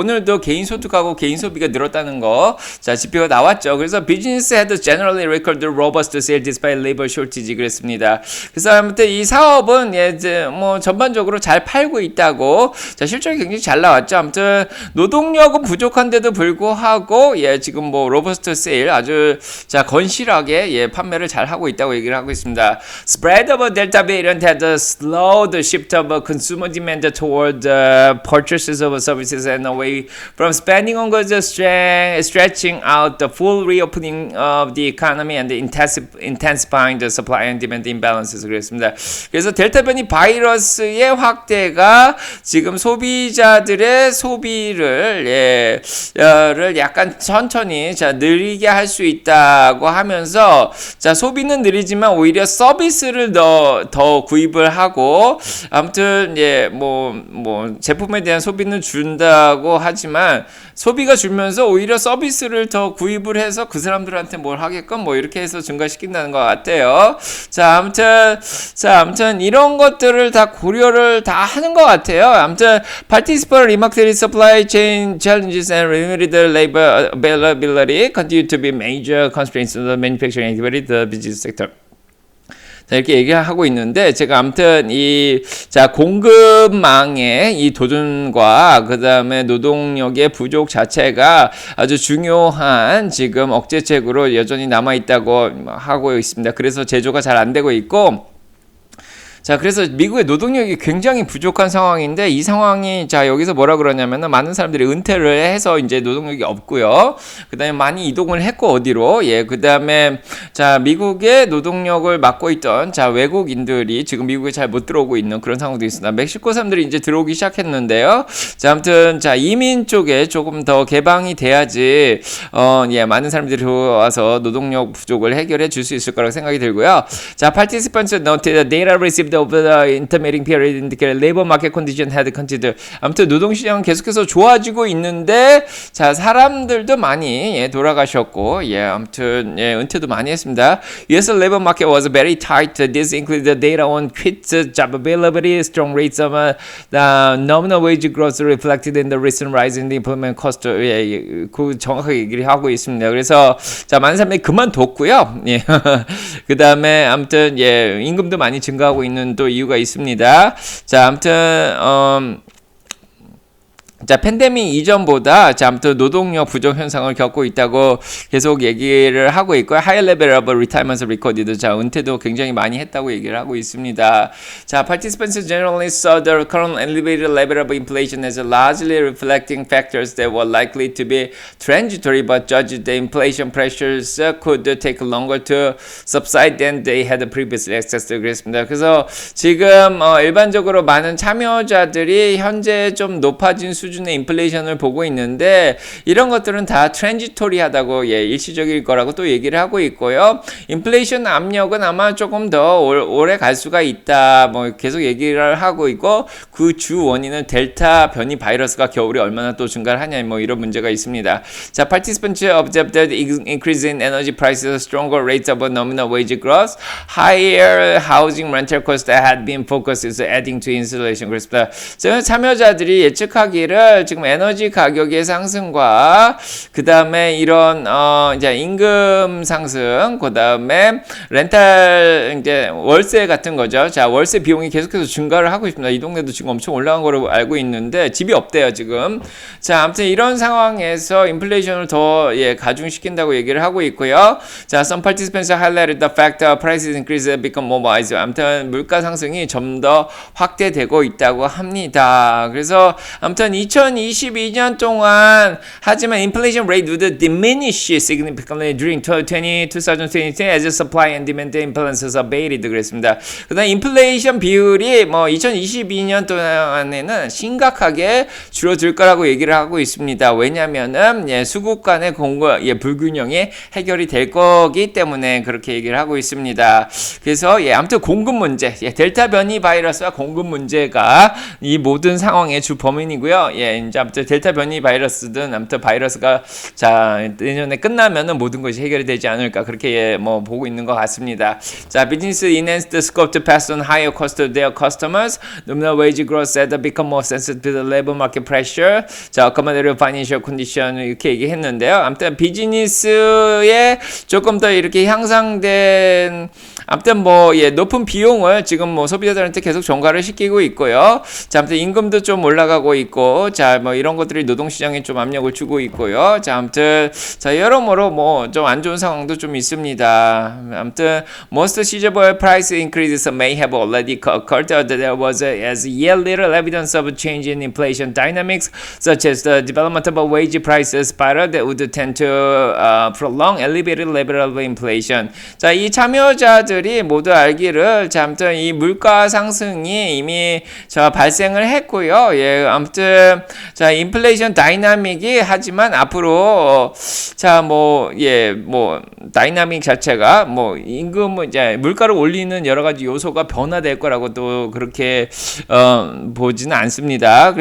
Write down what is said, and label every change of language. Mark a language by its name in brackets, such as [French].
[Korean] 오늘도 개인 소득하고 개인 소비가 늘었다는 거, 자, 지표가 나왔죠. 그래서 [English] business had generally recorded robust sales despite labor shortage [Korean] 그랬습니다. 그래서 아무튼 이 사업은 예, 뭐 전반적으로 잘 팔고 있다고, 자, 실적이 굉장히 잘 나왔죠. 아무튼 노동력은 부족한데도 불구하고, 예, 지금 뭐 로버스트 세일 아주 자 건실하게 예, 판매를 잘 하고 있다고 얘기를 하고 있습니다. [English] Spread of Delta variant had slowed the shift of consumer demand toward purchases of services and away from spending on goods, stretching out the full reopening of the economy and intensifying the supply and demand imbalances. [Korean] 그랬습니다. 그래서 델타 변이 바이러스의 확대가 지금 소비자들의 소비를 를 약간 천천히 자 느리게 할 수 있다고 하면서 자 소비는 느리지만 오히려 서비스를 더 구입을 하고 아무튼 예 뭐 제품에 대한 소비는 준다고 하지만 소비가 줄면서 오히려 서비스를 더 구입을 해서 그 사람들한테 뭘 하게끔 뭐 이렇게 해서 증가시킨다는 것 같아요. 자 아무튼 이런 것들을 다 고려를 다 하는 것 같아요. 아무튼 [English] participant remarked supply chain challenges and limited labor availability continue to be major constraints in the manufacturing activity, the business sector. [Korean] 자, 이렇게 얘기하고 있는데, 제가 아무튼 자, 공급망의 이 도전과 그 다음에 노동력의 부족 자체가 아주 중요한 지금 억제책으로 여전히 남아있다고 하고 있습니다. 그래서 제조가 잘 안 되고 있고, 자, 그래서 미국의 노동력이 굉장히 부족한 상황인데 이 상황이 자 여기서 뭐라 그러냐면은 많은 사람들이 은퇴를 해서 이제 노동력이 없고요. 그다음에 많이 이동을 했고 어디로 그다음에 자 미국의 노동력을 맡고 있던 자 외국인들이 지금 미국에 잘 못 들어오고 있는 그런 상황도 있습니다. 멕시코 사람들이 이제 들어오기 시작했는데요. 자 아무튼 자 이민 쪽에 조금 더 개방이 돼야지 많은 사람들이 들어와서 노동력 부족을 해결해 줄 수 있을 거라고 생각이 들고요. 자 [English] participants noted the data received over the intermeeting period indicated labor market condition had continued. [Korean] 아무튼 노동시장은 계속해서 좋아지고 있는데 자 사람들도 많이 돌아가셨고 아무튼 은퇴도 많이 했습니다. [English] US labor market was very tight. This included the data on quit job availability, strong rates of the nominal wage growth reflected in the recent rise in the employment cost. [Korean] 그 정확하게 얘기를 하고 있습니다. 그래서 자 많은 사람들이 그만뒀고요. 그 다음에 아무튼 임금도 많이 증가하고 있는 또 이유가 있습니다. 자, 아무튼 자, 팬데믹 이전보다 자, 아무튼 노동력 부족 현상을 겪고 있다고 계속 얘기를 하고 있고요. [English] High level of retirement recorded. [Korean] 자, 은퇴도 굉장히 많이 했다고 얘기를 하고 있습니다. 자, [English] participants generally saw the current elevated level of inflation as largely reflecting factors that were likely to be transitory, but judged the inflation pressures could take longer to subside than they had previously assessed. [Korean] 그랬습니다. 그래서 지금 일반적으로 많은 참여자들이 현재 좀 높아진 수준 수준의 인플레이션을 보고 있는데 이런 것들은 다 트랜지토리하다고 일시적일 거라고 또 얘기를 하고 있고요. 인플레이션 압력은 아마 조금 더 오래 갈 수가 있다. 뭐 계속 얘기를 하고 있고 그 주 원인은 델타 변이 바이러스가 겨울에 얼마나 또 증가를 하냐 뭐 이런 문제가 있습니다. 자, [English] participants observed that increase in energy prices, stronger rates of nominal wage growth, higher housing rental costs that had been focused is adding to inflation. [Korean] 그렇습니다. 참여자들이 예측하기를 지금 에너지 가격의 상승과 그 다음에 이런 이제 임금 상승, 그 다음에 렌탈 이제 월세 같은 거죠. 자, 월세 비용이 계속해서 증가를 하고 있습니다. 이 동네도 지금 엄청 올라간 거로 알고 있는데 집이 없대요 지금. 자, 아무튼 이런 상황에서 인플레이션을 더 가중시킨다고 얘기를 하고 있고요. 자, [English] some participants highlighted the fact that prices increase become more wise. [Korean] 아무튼 물가 상승이 좀 더 확대되고 있다고 합니다. 그래서 아무튼 2022년 동안 하지만 [English] inflation rate would diminish significantly during 2022 as supply and demand imbalances abated. [Korean] 그랬습니다. 그다음 인플레이션 비율이 뭐 2022년 동안에는 심각하게 줄어들 거라고 얘기를 하고 있습니다. 왜냐면은 수급 간의 불균형이 해결이 될 거기 때문에 그렇게 얘기를 하고 있습니다. 그래서 아무튼 공급 문제, 델타 변이 바이러스와 공급 문제가 이 모든 상황의 주 범인이고요. 이제 아무튼 델타 변이 바이러스든 아무튼 바이러스가 자 내년에 끝나면은 모든 것이 해결이 되지 않을까 그렇게 뭐 보고 있는 것 같습니다. 자, [English] business enhanced the scope to pass on higher cost to their customers. Nominal wage growth said become more sensitive to the labor market pressure. [Korean] 자, [English] accommodative financial condition [Korean] 이렇게 얘기했는데요. 아무튼 비즈니스에 조금 더 이렇게 향상된 아무튼 뭐 높은 비용을 지금 뭐 소비자들한테 계속 전가를 시키고 있고요. 자, 아무튼 임금도 좀 올라가고 있고, 자, 뭐 이런 것들이 노동시장에 좀 압력을 주고 있고요. 자, 아무튼 자 여러모로 뭐 좀 안 좋은 상황도 좀 있습니다. 아무튼 [English] most seizable price increases may have already occurred. There was as yet little evidence of a change in inflation dynamics, such as the development of a wage price spiral that would tend to prolong elevated level of inflation. [Korean] 자, 이 참여자들이 모두 알기를 자, 아무튼 이 물가 상승이 이미 발생을 했고요. 아무튼 자, 인플레이션 다이나믹이 하지만 앞으로 자, 뭐 다이나믹 자체가 뭐 임금 이제 물가를 올리는 여러 가지 요소가 변화될 거라고 또 그렇게 보지는 않습니다.